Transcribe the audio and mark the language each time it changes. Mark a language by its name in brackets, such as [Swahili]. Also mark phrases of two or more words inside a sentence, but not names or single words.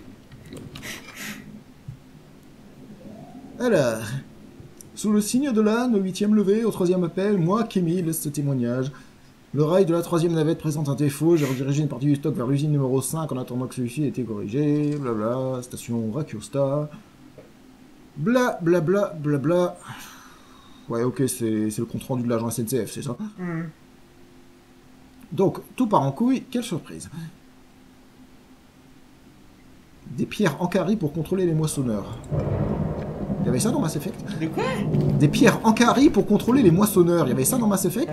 [French] Alors, sous le signe de l'âne, au 8e levé, au 3e appel, moi, Kémy, laisse ce témoignage. Le rail de la 3e navette présente un défaut, j'ai redirigé une partie du stock vers l'usine numéro 5 en attendant que celui-ci ait été corrigé, blabla, station Rakiosta, bla bla bla bla bla. Ouais, ok, c'est le compte rendu de l'agent SNCF, c'est ça? Donc, tout part en couille, quelle surprise. Des pierres encarries pour contrôler les moissonneurs. Il y avait ça dans Mass Effect? De quoi? Des pierres encarries pour contrôler les moissonneurs. Il y avait ça dans Mass Effect?